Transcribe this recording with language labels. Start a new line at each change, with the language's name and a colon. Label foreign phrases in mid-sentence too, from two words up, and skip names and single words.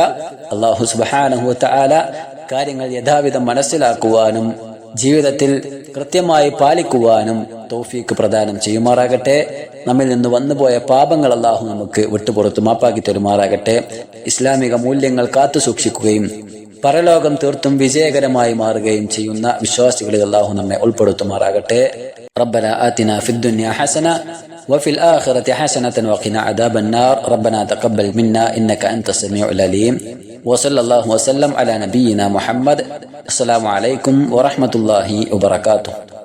Malayalam: അല്ലാഹു
Arabic: سبحانه وتعالى
Malayalam: കാര്യങ്ങൾ യഥാവിധം മനസ്സിലാക്കുവാനും ജീവിതത്തിൽ കൃത്യമായി പാലിക്കുവാനും തൗഫീക്ക് പ്രദാനം ചെയ്യുമാറാകട്ടെ. നമ്മിൽ നിന്ന് വന്നുപോയ പാപങ്ങൾ അല്ലാഹു നമുക്ക് വിട്ടുപുറത്തു മാപ്പാക്കി തരുമാറാകട്ടെ. ഇസ്ലാമിക മൂല്യങ്ങൾ കാത്തു സൂക്ഷിക്കുകയും പരലോകം തീർത്തും വിജയകരമായി മാറുകയും ചെയ്യുന്ന വിശ്വാസികളിൽ അല്ലാഹു നമ്മെ ഉൾപ്പെടുത്തുമാറാകട്ടെ.
Arabic: ربنا آتنا في الدنيا حسنة وفي الآخرة حسنة وقنا عذاب النار. ربنا تقبل منا إنك أنت السميع العليم. وصلى الله وسلم على نبينا محمد. السلام عليكم ورحمة الله وبركاته.